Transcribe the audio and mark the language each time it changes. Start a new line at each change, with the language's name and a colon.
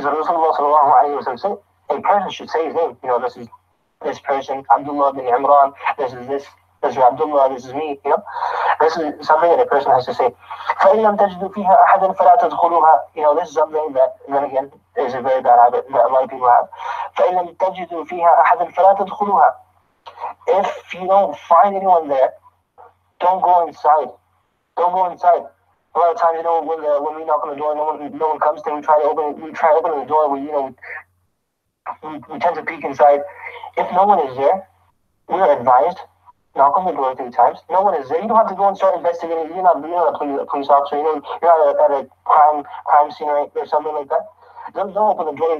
English: Rasulullah sallallahu alayhi wa sallam, a person should say his name. This is this person, Abdullah bin Imran, this is Abdullah, this is me. This is something that a person has to say.
Arabic: فَإِن لَمْ تَجِدُوا فِيهَا أَحَدًا فَلَا تَدْخُلُوهَا.
English: This is something that, then again, is a very bad habit that a lot of people have.
Arabic: فَإِن لَمْ تَجِدُوا فِيهَا أَحَدًا فَلَا تَدْخُلُوهَا.
English: If you don't find anyone there, Don't go inside. Don't go inside. A lot of times, when we knock on the door, no one comes. Then we try opening the door. We tend to peek inside. If no one is there, we are advised, knock on the door 3 times. No one is there. You don't have to go and start investigating. You're not a police officer. You're not at a crime scene or something like that. Don't open the door.